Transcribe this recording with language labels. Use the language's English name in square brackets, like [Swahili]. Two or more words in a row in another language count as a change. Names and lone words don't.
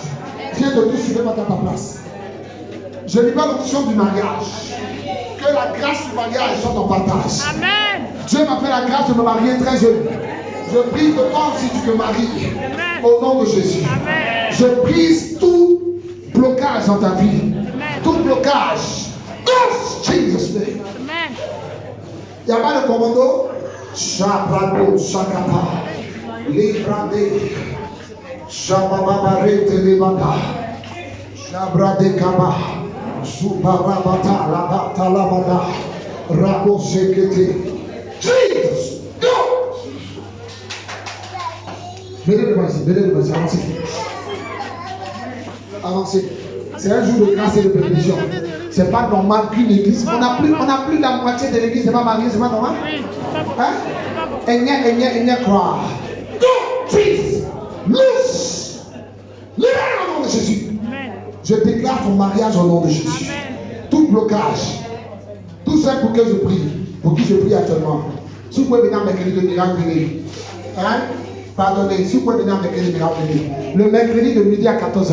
[French] Viens de tout suivre à ta place. Je libère l'onction du mariage. Que la grâce du mariage soit en partage. Amen. Dieu m'a fait la grâce de me marier très jeune. Je prie que toi aussi tu te maries. Amen. Au nom de Jésus. Amen. Je brise tout blocage dans ta vie. Amen. Tout blocage. [English] Jesus name. [French] Amen. Il n'y a pas de commando. Shabrado, Shakata, Librade, Shababarete, Libada, Shabrade Kaba, Subarabata, Labata, Labada, Rabo Sekete. [English] Jesus, go! [French] Venez avancez. Avancez. C'est un jour de grâce et de bénédiction. C'est pas normal qu'une église. On n'a plus la moitié de l'église, c'est pas marié, c'est pas normal. Hein? Et croire. [English] Go, Jesus, loose. [French] Libère au nom de Jésus. Je déclare ton mariage au nom de Jésus. Tout blocage. Tout ça pour que je prie. Pour qui je prie actuellement. Si vous pouvez venir à mercredi de miracle, venez. Hein? Pardonnez, si vous pouvez venir à mercredi de miracle, venez. Le mercredi de midi à 14h.